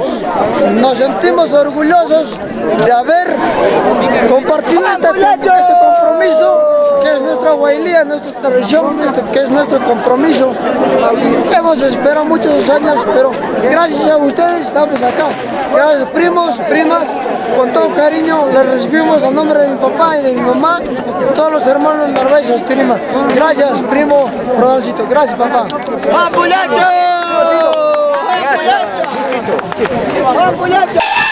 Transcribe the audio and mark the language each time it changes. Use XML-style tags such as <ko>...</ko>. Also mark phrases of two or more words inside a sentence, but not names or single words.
<es>Nos sentimos orgullosos de haber compartido este compromiso, que es nuestra huailía, nuestra tradición, que es nuestro compromiso. Y hemos esperado muchos años, pero gracias a ustedes estamos acá. Gracias, primos, primas, con todo cariño les recibimos a nombre de mi papá y de mi mamá, todos los hermanos Narváez Asturima. Gracias, primo Rodolcito. Gracias, papá. ¡Apulacho! ¡Apulacho!</es>